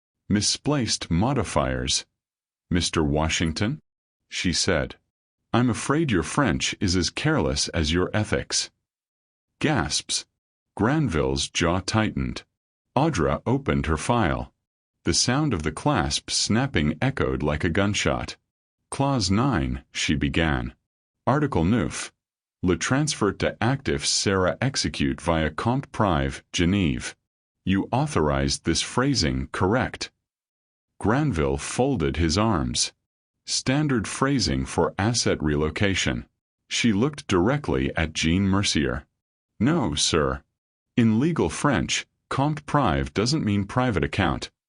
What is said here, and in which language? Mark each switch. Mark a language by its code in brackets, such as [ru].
[en] "Misplaced modifiers. Mr. Washington," she said, "I'm afraid your French is as careless as your ethics." Gasps. Granville's jaw tightened. Audra opened her file. The sound of the clasp snapping echoed like a gunshot. "Clause 9, she began. "Article 9. [fr] Le transfert d'actifs sera execute via compte prive, Genève. [en] You authorized this phrasing, correct?" Granville folded his arms. Standard phrasing for asset relocation. She looked directly at Jean Mercier. "No, sir. In legal French, compte prive doesn't mean private account.